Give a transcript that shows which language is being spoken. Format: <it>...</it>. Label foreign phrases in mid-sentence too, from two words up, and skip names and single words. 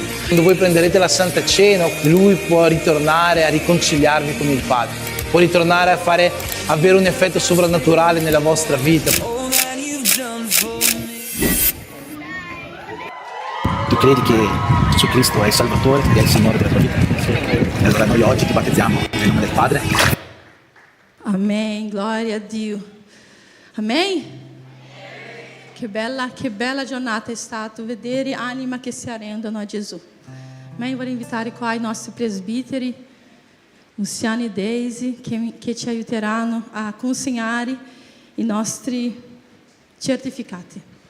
<it>Quando voi prenderete la Santa Cena, Lui può ritornare a riconciliarvi con il Padre, può ritornare a avere un effetto sovrannaturale nella vostra vita. Tu credi che Gesù Cristo è il Salvatore e è il Signore della tua vita? E allora noi oggi ti battezziamo nel nome del Padre.</it> <pt>Amém, glória a Dio.</pt> <it>Amém? Che bella giornata è stata vedere anima che si arrendano a Gesù. Amém? Vorrei invitare qua i nostri presbiteri, Luciano e Daisy, che ci aiuteranno a consegnare i nostri certificati.</it>